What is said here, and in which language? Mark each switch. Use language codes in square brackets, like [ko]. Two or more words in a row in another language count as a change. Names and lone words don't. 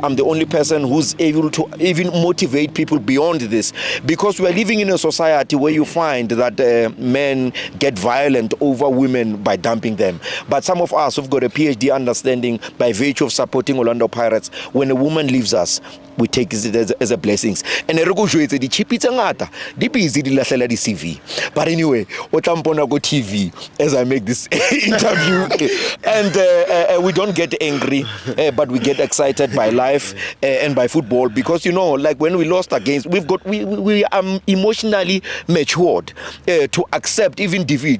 [en] I'm the only person who's able to even motivate people beyond this, because we are living in a society where you find that men get violent over women by dumping them. But some of us have got a PhD understanding by virtue of supporting Orlando Pirates. When a woman leaves us, we take it as a blessings. And the [st] chipita ngata, di busy di lahlela di CV. [en] But anyway, [tn] otampona go [en] TV as I make this interview, and we don't get angry, but we get excited by life and by football, because you know, like when we lost against, we are emotionally matured to accept even defeat.